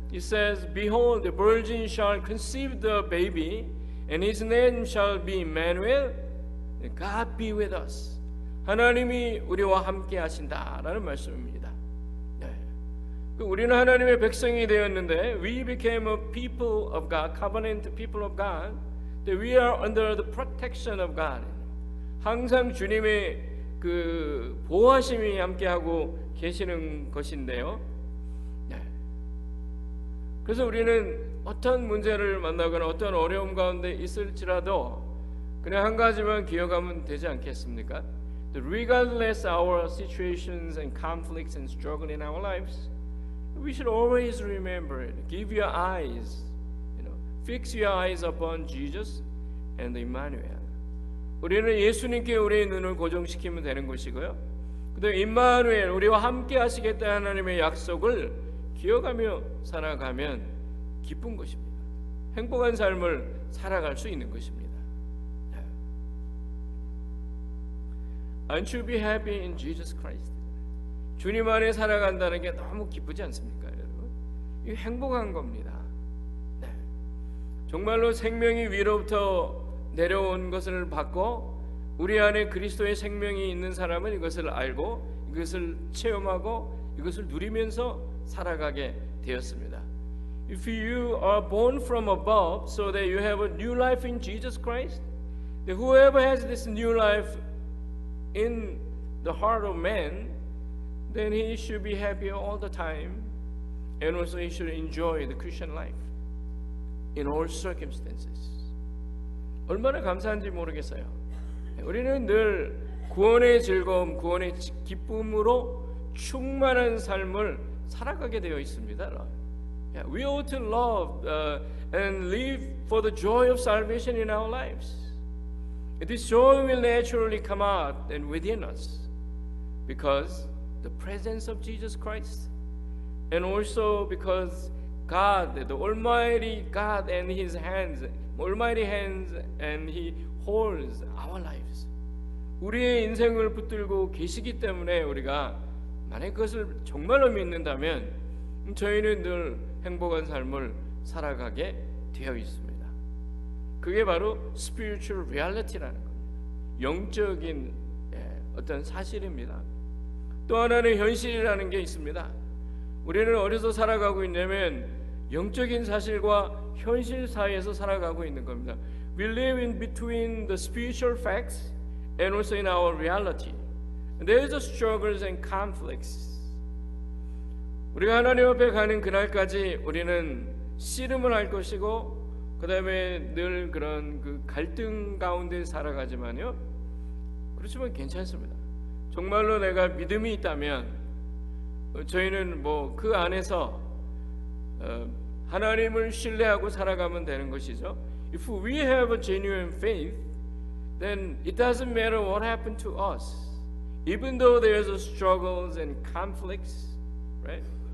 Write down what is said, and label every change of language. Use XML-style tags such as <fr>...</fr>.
<en>It says, Behold, the virgin shall conceive the baby, and his name shall be Emmanuel. God be with us.</en> <ko>하나님이 우리와 함께 하신다라는 말씀입니다. 네. 우리는 하나님의 백성이 되었는데,</ko> <en>we became a people of God, covenant people of God. That we are under the protection of God.</en> <ko>항상 주님의 그 보호하심이 함께하고 계시는 것인데요. 네. 그래서 우리는 어떤 문제를 만나거나 어떤 어려움 가운데 있을지라도 그냥 한 가지만 기억하면 되지 않겠습니까?</ko> <en>That regardless our situations and conflicts and struggle in our lives, we should always remember it. Give your eyes, fix your eyes upon Jesus and Emmanuel.</en> <ko>우리는 예수님께 우리의 눈을 고정시키면 되는 것이고요. 그다음에 임마누엘, 우리와 함께 하시겠다 하나님의 약속을 기억하며 살아가면 기쁜 것입니다. 행복한 삶을 살아갈 수 있는 것입니다.</ko> <en>Aren't you be happy in Jesus Christ?</en> <ko>주님 안에 살아간다는 게 너무 기쁘지 않습니까, 여러분? 이게 행복한 겁니다. 네. 정말로 생명이 위로부터 내려온 것을 받고 우리 안에 그리스도의 생명이 있는 사람은 이것을 알고 이것을 체험하고 이것을 누리면서 살아가게 되었습니다.</ko> <en>If you are born from above so that you have a new life in Jesus Christ, then whoever has this new life in the heart of man, then he should be happy all the time, and also he should enjoy the Christian life in all circumstances.</en> <ko>얼마나 감사한지 모르겠어요. 우리는 늘 구원의 즐거움, 구원의 기쁨으로 충만한 삶을 살아가게 되어 있습니다.</ko> <en>We ought to love and live for the joy of salvation in our lives. This joy will naturally come out and within us because the presence of Jesus Christ, and also because God, the Almighty God, and His hands, Almighty hands, and He holds our lives.</en> <ko>우리의 인생을 붙들고 계시기 때문에 우리가 만약 그것을 정말로 믿는다면 저희는 늘 행복한 삶을 살아가게 되어 있습니다. 그게 바로 spiritual reality라는 겁니다. 영적인 어떤 사실입니다. 또 하나는 현실이라는 게 있습니다. 우리는 어디서 살아가고 있냐면 영적인 사실과 현실 사이에서 살아가고 있는 겁니다.</ko> <en>We live in between the spiritual facts and also in our reality. There is a struggles and conflicts.</en> <ko>우리가 하나님 앞에 가는 그날까지 우리는 씨름을 할 것이고 그 다음에 늘 그런 그 갈등 가운데 살아가지만요. 그렇지만 괜찮습니다. 정말로 내가 믿음이 있다면 저희는 뭐 그 안에서 하나님을 신뢰하고 살아가면 되는 것이죠.</ko> <en>If we have a genuine faith, then it doesn't matter what happened to us. Even though there's a struggles and conflicts, right?</en>